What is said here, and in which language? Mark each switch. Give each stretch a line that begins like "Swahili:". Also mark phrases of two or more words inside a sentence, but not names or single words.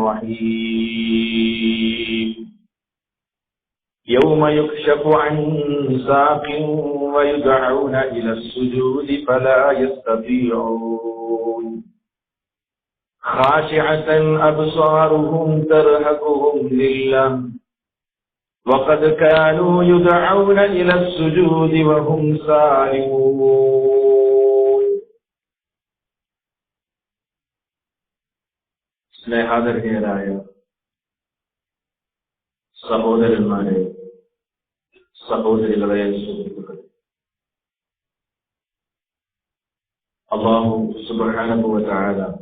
Arabic: الرحيم يوم يكشف عن ساق ويدعون إلى السجود فلا يستطيعون خاشعة أبصارهم ترهقهم ذلة وقد كانوا يدعون إلى السجود وهم سالمون
Malayalam: സ്നേഹാദരണീയരായ സഹോദരന്മാരെ, സഹോദരികളെ, സുഹൃത്തുക്കളെ, അല്ലാഹു
Arabic: سبحانه وتعالى